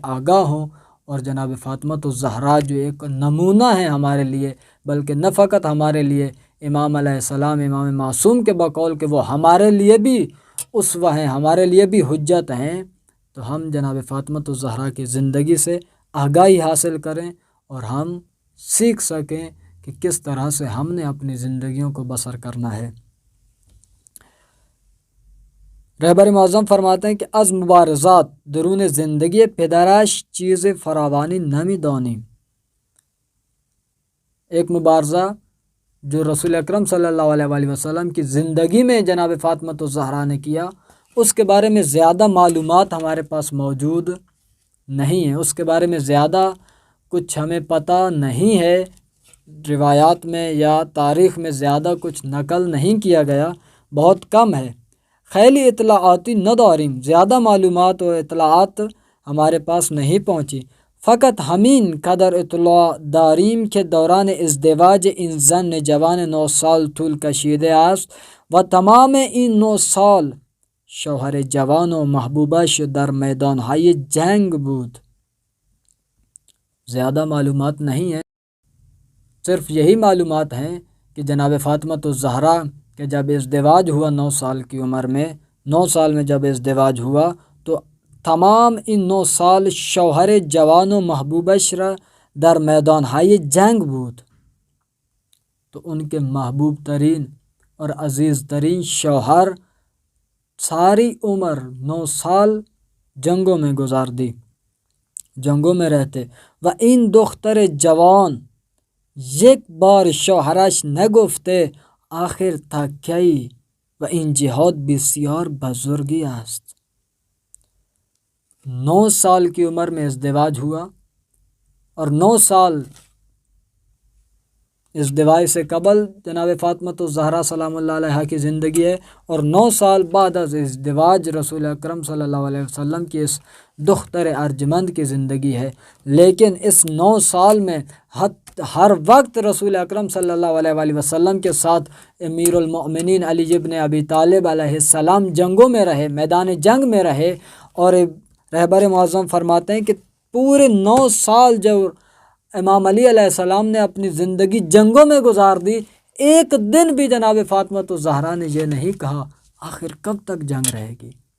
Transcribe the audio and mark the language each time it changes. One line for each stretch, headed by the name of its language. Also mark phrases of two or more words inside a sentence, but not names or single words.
Urdu: آگاہ ہوں، اور جناب فاطمہ الزہرا جو ایک نمونہ ہے ہمارے لیے، بلکہ نہ فقط ہمارے لیے، امام علیہ السلام امام معصوم کے بقول کہ وہ ہمارے لیے بھی اسوہ ہیں، ہمارے لیے بھی حجت ہیں، تو ہم جناب فاطمۃ الزہرا کی زندگی سے آگاہی حاصل کریں اور ہم سیکھ سکیں کہ کس طرح سے ہم نے اپنی زندگیوں کو بسر کرنا ہے۔ رہبر معظم فرماتے ہیں کہ
Persian: از مبارزات درون زندگی پدرش چیز فراوانی نمی دانی۔
Urdu: ایک مبارزہ جو رسول اکرم صلی اللہ علیہ وآلہ وسلم کی زندگی میں جناب فاطمۃ الزہرا نے کیا، اس کے بارے میں زیادہ معلومات ہمارے پاس موجود نہیں ہیں، اس کے بارے میں زیادہ کچھ ہمیں پتہ نہیں ہے، روایات میں یا تاریخ میں زیادہ کچھ نقل نہیں کیا گیا، بہت کم ہے۔
Persian: خیلی اطلاعاتی نداریم،
Urdu: زیادہ معلومات و اطلاعات ہمارے پاس نہیں پہنچی،
Persian: فقط ہمین قدر اطلاع داریم کے دوران ازدواج این زن جوان 9 سال طول کشیده است و تمام این 9 سال شوهر جوان و محبوبش در میدانهای جنگ بود۔
Urdu: زیادہ معلومات نہیں ہیں، صرف یہی معلومات ہیں کہ جناب فاطمۃ الزہرا کہ جب ازدواج ہوا 9 سال کی عمر میں، 9 سال میں جب ازدواج ہوا تو تمام ان 9 سال
Persian: شوہر جوان و محبوبش را در میدان های جنگ بود،
Urdu: تو ان کے محبوب ترین اور عزیز ترین شوہر ساری عمر 9 سال جنگوں میں گزار دی، جنگوں میں رہتے۔
Persian: و این دختر جوان یک بار شوهرش نگفته آخر تا کی و این جهاد بسیار بزرگی است۔
Urdu: 9 سال کی عمر میں ازدواج ہوا اور 9 سال ازدواج سے قبل جناب فاطمۃ الزہرا سلام اللہ علیہ کی زندگی ہے، اور 9 سال بعد از ازدواج رسول اکرم صلی اللہ علیہ وسلم کی اس دختر ارجمند کی زندگی ہے۔ لیکن اس 9 سال میں ہر وقت رسول اکرم صلی اللہ علیہ وآلہ وسلم کے ساتھ امیر المؤمنین علی ابن ابی طالب علیہ السلام جنگوں میں رہے، میدان جنگ میں رہے، اور رہبر معظم فرماتے ہیں کہ پورے 9 سال جو امام علی علیہ السلام نے اپنی زندگی جنگوں میں گزار دی، ایک دن بھی جناب فاطمۃ الزہرا نے یہ نہیں کہا آخر کب تک جنگ رہے گی،